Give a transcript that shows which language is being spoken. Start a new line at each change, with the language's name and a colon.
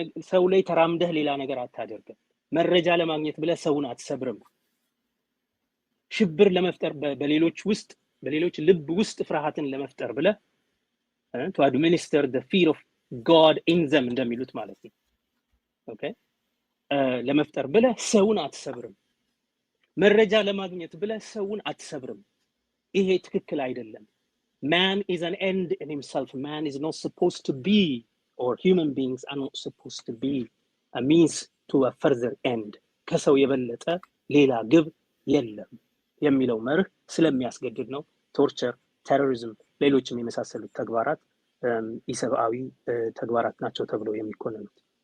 Amharic: ሰው ላይ ተራምደህ ሌላ ነገር አታደርግም። መረጃ ለማግኘት ብለህ ሰውን አትሰብርም። ሽብር ለመፍጠር በሌሎች ልብ ውስጥ ፍርሃትን ለመፍጠር ብለህ
English: to administer the fear of God in them
Amharic: እንደሚሉት ማለት ነው። ኦኬ ለመፍጠር ብለህ ሰውን አትሰብርም። መረጃ ለማግኘት ብለህ ሰውን አትሰብርም። ይሄ ትክክል አይደለም።
English: Man is an end in himself. Man is not supposed to be, or human beings are not supposed to be a means to a further end.
Amharic: ከሰው የበለጠ ሌላ ግብ የለም የሚለው መርህ ስለሚያስገድድ ነው ቶርቸር፣ ቴሮሪዝም፣ ሌሎችም የመሳሰሉት ተግባራት ኢሰብአዊ ተግባራት ናቸው ተብለው የሚኮነኑት።